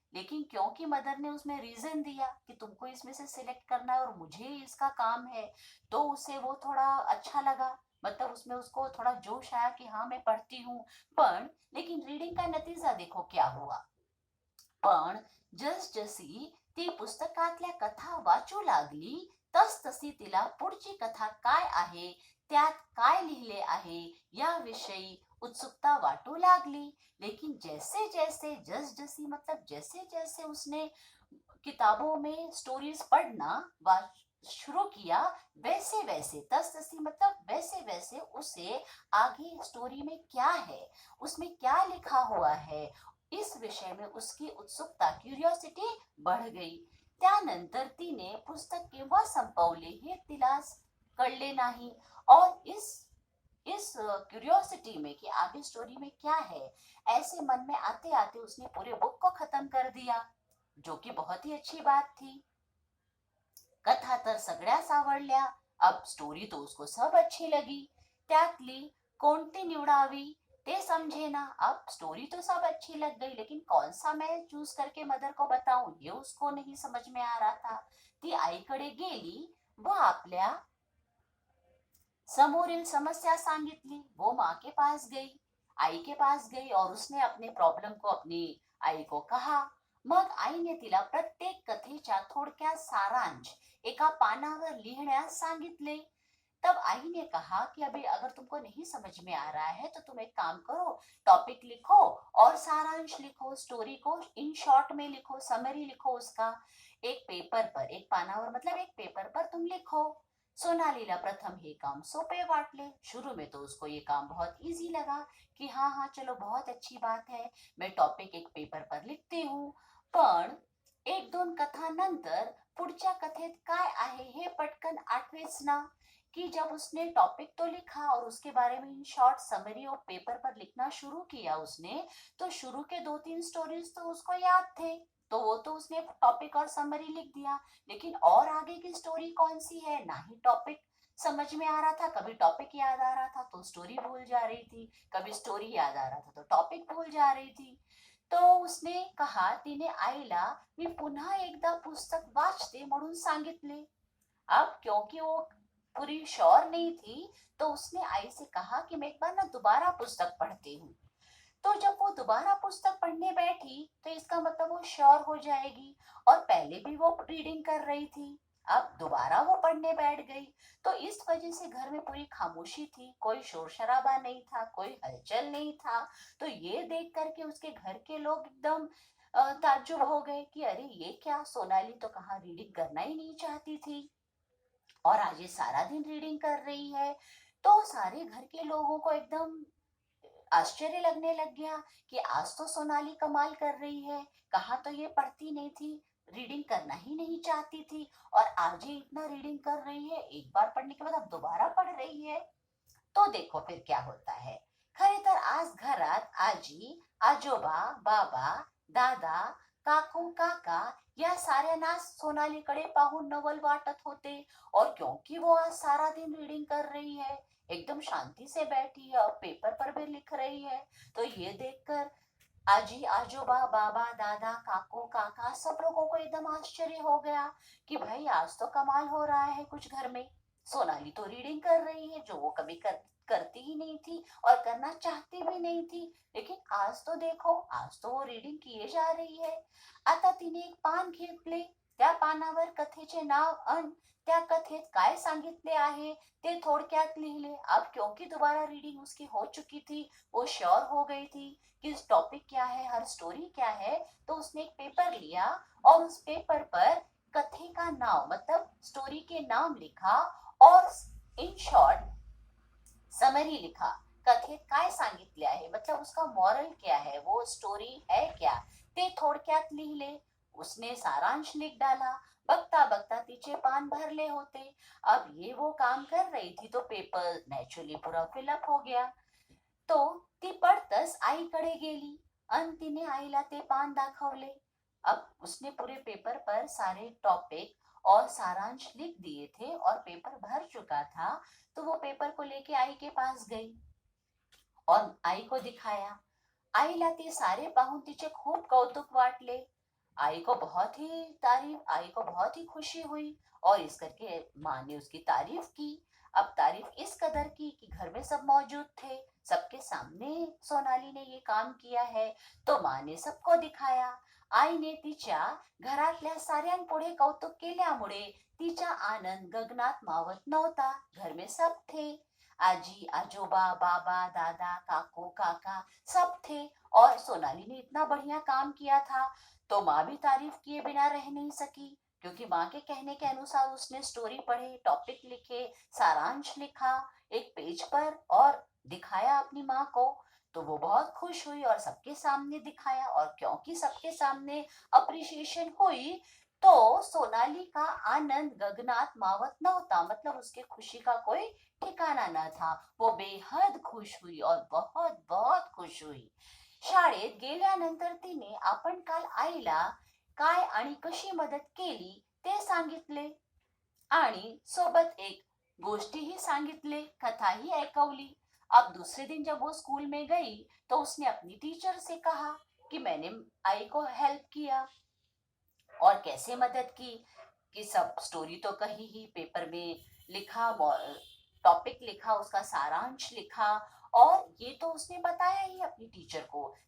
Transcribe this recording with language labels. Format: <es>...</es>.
<hi>लेकिन क्योंकि मदर ने उसमें रीजन दिया कि तुमको इसमें से सिलेक्ट करना है और मुझे इसका काम है, तो उसे वो थोड़ा अच्छा लगा. मतलब उसमें उसको थोड़ा जोश आया कि हाँ मैं पढ़ती हूँ. पण लेकिन रीडिंग का नतीजा देखो क्या हुआ.</hi> <mr>पण जसजशी ती पुस्तकातल्या कथा वाचू लागली तसतशी तिला पुढची कथा काय आहे, त्यात काय लिहिले आहे याविषयी उत्सुकता वाटू लागली.</mr> <hi>लेकिन जैसे जैसे जसजशी मतलब जैसे जैसे उसने किताबों में स्टोरीज पढ़ना शुरू किया, वैसे वैसे तसतसी मतलब वैसे वैसे उसे आगे स्टोरी में क्या है, उसमें क्या लिखा हुआ है, इस विषय में उसकी उत्सुकता क्युरियोसिटी बढ़ गई.</hi> <mr>त्यानंतर तिने पुस्तक केव्हा संपवले हे तिला कळले नाही.</mr> <hi>और इस क्यूरियोसिटी में कि आगे स्टोरी में क्या है, ऐसे मन में आते आते उसने पूरे बुक को खत्म कर दिया, जो कि बहुत ही अच्छी बात थी.</hi> <mr>कथा तर सगळ्याच आवडल्या.</mr> <hi>अब स्टोरी तो उसको सब अच्छी लगी.</hi> <mr>त्यातली कोणती निवडावी ते समझे ना.</mr> <hi>अब स्टोरी तो सब अच्छी लग गई, लेकिन कौन सा मैं चूज करके मदर को बताऊं ये उसको नहीं समझ में आ रहा था.</hi> <mr>ती आईकडे गेली व आपल्या समोरील समस्या सांगितली.</mr> <hi>वो माँ के पास गई, आई के पास गई और उसने अपने प्रॉब्लम को अपनी आई को कहा.</hi> <mr>मग आईने तिला प्रत्येक कथेच्या थोडक्यात सारांश एका पानावर लिहिण्यास सांगितले.</mr> <hi>तब आई ने कहा कि अभी अगर तुमको नहीं समझ में आ रहा है तो तुम एक काम करो, टॉपिक लिखो और सारांश लिखो, स्टोरी को इन शॉर्ट में लिखो, समरी लिखो उसका. एक पेपर पर,</hi> <mr>एक पानावर</mr> <hi>मतलब एक पेपर पर तुम लिखो.</hi> <mr>सोनालीला प्रथम हे काम सोपे वाटले.</mr> <hi>शुरू में तो उसको ये काम बहुत इजी लगा कि हाँ हाँ चलो बहुत अच्छी बात है, मैं टॉपिक एक पेपर पर लिखती हूँ.</hi> <mr>पण 1-2 कथानंतर पुढच्या कथेत काय आहे हे पटकन आठवेच ना.</mr> <hi>कि जब उसने टॉपिक तो लिखा और उसके बारे में इन शॉर्ट समरी और पेपर पर लिखना शुरू किया उसने, तो शुरू के 2-3 स्टोरीज तो उसको याद थे, तो वो तो उसने टॉपिक और समरी लिख दिया. लेकिन और आगे की स्टोरी कौन सी है, ना ही टॉपिक समझ में आ रहा था. कभी टॉपिक याद आ रहा था तो स्टोरी भूल जा रही थी, कभी स्टोरी याद आ रहा था तो टॉपिक भूल जा रही थी. तो उसने कहा,</hi> <mr>तिने आईला मी पुन्हा एकदा पुस्तक वाचते म्हणून सांगितले.</mr> <hi>अब क्योंकि वो पूरी श्योर नहीं थी, तो उसने आई से कहा कि मैं एक बार ना दोबारा पुस्तक पढ़ती हूँ. तो जब वो दोबारा पुस्तक पढ़ने बैठी तो इसका मतलब वो श्योर हो जाएगी, और पहले भी वो रीडिंग कर रही थी, अब दोबारा वो पढ़ने बैठ गई. तो इस वजह से घर में पूरी खामोशी थी, कोई शोर शराबा नहीं था, कोई हलचल नहीं था. तो ये देख करके उसके घर के लोग एकदम ताज्जुब हो गए कि अरे ये क्या, सोनाली तो कहाँ रीडिंग करना ही नहीं चाहती थी और आज ये सारा दिन रीडिंग कर रही है. तो सारे घर के लोगों को एकदम आश्चर्य लगने लग गया कि आज तो सोनाली कमाल कर रही है, कहाँ तो ये पढ़ती नहीं थी, रीडिंग करना ही नहीं चाहती थी, और आज ये इतना रीडिंग कर रही है, एक बार पढ़ने के बाद अब दोबारा पढ़ रही है. तो देखो फिर क्या होता है.</hi> <mr>खरे तर आज घरात आजी, आजोबा, बाबा, दादा, काकू, काका या साऱ्यांना सोनालीकडे पाहून नवल वाटत होते.</mr> <hi>और क्योंकि वो आज सारा दिन रीडिंग कर रही है, एकदम शांति से बैठी है और पेपर पर भी लिख रही है, तो ये देखकर आजी, आजोबा, बाबा, दादा, काकू, काका सब लोगों को एकदम आश्चर्य हो गया कि भाई आज तो कमाल हो रहा है कुछ घर में. सोनाली तो रीडिंग कर रही है, जो वो कभी करती ही नहीं थी और करना चाहती भी नहीं थी, लेकिन आज तो देखो, आज तो वो रीडिंग किए जा रही है.</hi> <mr>आता तिने एक पान घेतले, त्या पानावर कथेचे नाव अन त्या कथेत काय सांगितले आहे ते थोडक्यात लिहिले.</mr> <hi>अब क्योंकि दोबारा रीडिंग उसकी हो चुकी थी, वो श्योर हो गई थी कि इस टॉपिक क्या है, हर स्टोरी क्या है, तो उसने एक पेपर लिया और उस पेपर पर कथे का नाम मतलब स्टोरी के नाम लिखा और इन शॉर्ट समरी लिखा.</hi> <mr>कथेत काय सांगितले आहे</mr> <hi>मतलब उसका मॉरल क्या है, वो स्टोरी है क्या,</hi> <mr>ते थोडक्यात लिहिले.</mr> <hi>उसने सारांश लिख डाला।</hi> <mr>बकता बकता तिचे पान भरले होते।</mr> <hi>अब ये वो काम कर रही थी तो पेपर नॅचरली पूरा फिलअप हो गया।</hi> <mr>तो ती पडतच आईकडे गेली आणि तिने आईला ते पान दाखवले।</mr> <hi>अब उसने पूरे पेपर पर सारे टॉपिक और सारांश लिख दिए थे और पेपर भर चुका था। तो वो पेपर को लेके आई के पास गई और आई को दिखाया।</hi> <mr>आईला ते सारे पाहून तिचे खूप कौतुक वाटले।</mr> <hi>आई को बहुत ही खुशी हुई और इस करके माँ ने उसकी तारीफ की। अब तारीफ इस कदर की कि घर में सब मौजूद थे, सबके सामने सोनाली ने ये काम किया है। तो माँ ने सबको दिखाया।</hi> <mr>आईने तिच्या घरातल्या साऱ्यांपुढे कौतुक केल्यामुळे तिचा आनंद गगनात मावत नव्हता।</mr> <hi>घर में सब थे, आजी आजोबा बाबा दादा काकू काका सब थे और सोनाली ने इतना बढ़िया काम किया था। तो माँ भी तारीफ किए बिना रह नहीं सकी, क्योंकि माँ के कहने के अनुसार उसने स्टोरी पढ़े, टॉपिक लिखे, सारांश लिखा एक पेज पर और दिखाया अपनी माँ को। तो वो बहुत खुश हुई और सबके सामने दिखाया, और क्योंकि सबके सामने अप्रिशिएशन हुई तो सोनाली का</hi> <mr>आनंद गगनात मावत नव्हता,</mr> <hi>मतलब उसके खुशी का कोई ठिकाना न था। वो बेहद खुश हुई और बहुत बहुत खुश हुई।</hi> <mr>शाळेत गेल्यानंतर तिने आपण काल आईला काय आणि कशी मदत केली ते सांगितले आणि सोबत एक गोष्टीही सांगितले, कथाही ऐकवली।</mr> <hi>अब दूसरे दिन जब वो स्कूल में गई तो उसने अपनी टीचर से कहा कि मैंने आई को हेल्प किया और कैसे मदद की। कि सब स्टोरी तो कही ही, पेपर में लिखा, टॉपिक लिखा, उसका सारांश लिखा और ये तो उसने बताया ही अपनी टीचर को।</hi>